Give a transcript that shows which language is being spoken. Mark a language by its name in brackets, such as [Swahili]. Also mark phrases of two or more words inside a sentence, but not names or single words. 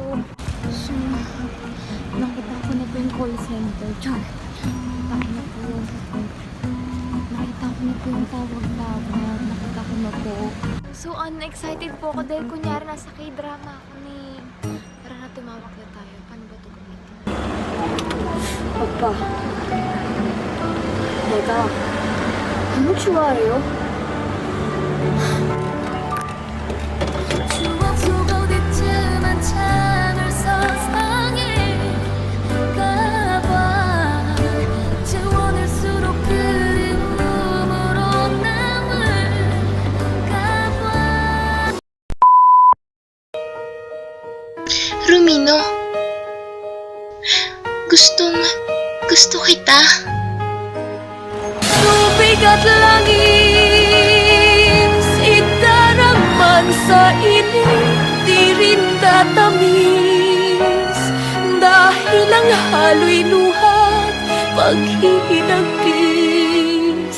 [Filipino] So, nakita ko na po yung [English] call center. [Filipino] Char! Nakita ko na po yung tawag-tawag. Nakita ko na po. So, excited po ako dahil kunyari nasa K-drama ako ni... Tara na, tumawag na tayo. Paano ba ito gamitin? [Korean] 오빠, 내가 너무 좋아해요. 추억 속 어디쯤 한참을 서성해 가봐 채워낼수록 그리움으로 남을까봐. [Filipino] Rumino, gusto kita. Tubig at langit idaragman sa init di rin tatamis dahil ang halo'y luhat paghinagpis.